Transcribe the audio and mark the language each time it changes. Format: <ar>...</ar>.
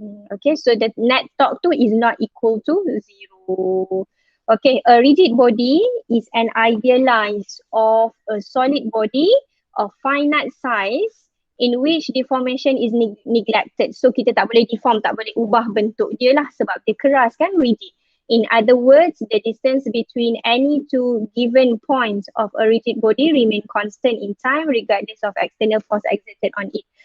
<en>Okay, so the net torque tu is not equal to 0. Okay, a rigid body is an idealized of a solid body of finite size in which deformation is neglected.</en> <ms>So kita tak boleh deform, tak boleh ubah bentuk dia lah sebab dia keras kan, rigid.</ms> <en>In other words, the distance between any two given points of a rigid body remain constant in time regardless of external force exerted on it.</en>